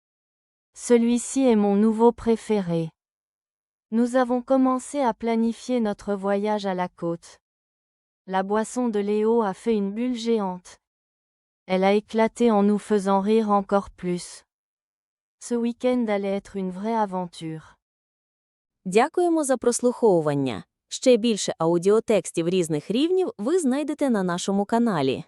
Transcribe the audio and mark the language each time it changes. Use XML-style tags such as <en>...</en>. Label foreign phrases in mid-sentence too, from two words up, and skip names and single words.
<fr>Celui-ci est mon nouveau préféré. Nous avons commencé à planifier notre voyage à la côte. La boisson de Léo a fait une bulle géante. Elle a éclaté en nous faisant rire encore plus. Ce week-end allait être une vraie aventure.</fr> <uk>Дякуємо за прослуховування. Ще більше аудіотекстів різних рівнів ви знайдете на нашому каналі.</uk>